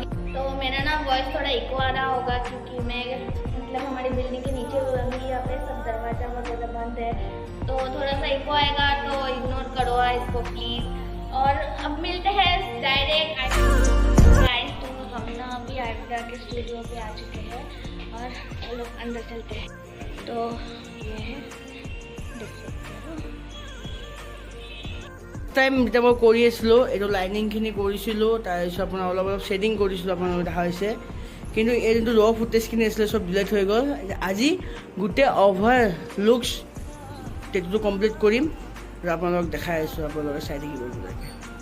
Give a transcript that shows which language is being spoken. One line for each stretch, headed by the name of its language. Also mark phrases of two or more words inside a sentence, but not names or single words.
Hindi: तो मेरा ना वॉइस थोड़ा इको आ रहा होगा क्योंकि मैं मतलब हमारी बिल्डिंग के नीचे अभी यहाँ पे सब दरवाजा वगैरह बंद है, तो थोड़ा सा इको आएगा, तो इग्नोर करो इसको प्लीज़। और अब मिलते हैं
English: direct guys.
Hindi: तो हम ना अभी आयुक्ता के स्टूडियो पे आ चुके हैं और चलो अंदर चलते हैं। तो ये है, देख सकते हो।
Assamese: টাইম যেতিয়া মই কৰি আছিলোঁ এইটো লাইনিংখিনি কৰিছিলোঁ, তাৰপিছত আপোনাৰ অলপ অলপ শ্বেডিং কৰিছিলোঁ, আপোনালোকে দেখা হৈছে। কিন্তু এই যোনটো ৰ ফুটেজখিনি আছিলে চব ডিলেট হৈ গ'ল। আজি গোটেই অভাৰ লুকছ টেটুটো কমপ্লিট কৰিম আৰু আপোনালোকক দেখাই আছোঁ, আপোনালোকে চাই থাকিব লাগে।